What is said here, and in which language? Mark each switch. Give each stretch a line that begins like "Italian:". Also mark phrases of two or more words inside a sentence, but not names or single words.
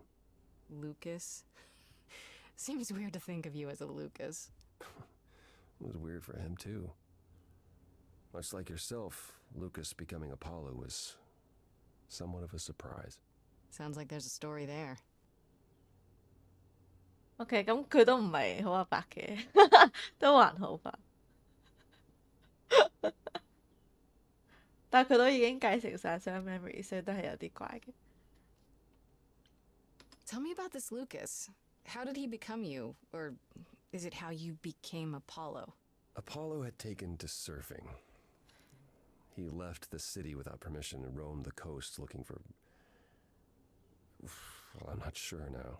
English: Lucas? Seems weird to think of you as a Lucas. It was weird for him, too. Much like yourself, Lucas becoming Apollo was somewhat of a surprise. Sounds like there's a story there.
Cantonese: OK， 咁佢都唔係好阿伯嘅，都還好吧。但係佢都已經繼承晒所有 memory， 所以都係有啲怪嘅。
English: Tell me about this Lucas. How did he become you? Or is it how you became Apollo? Apollo had taken to surfing. He left the city without permission and roamed the coast looking for... Well, I'm not sure now.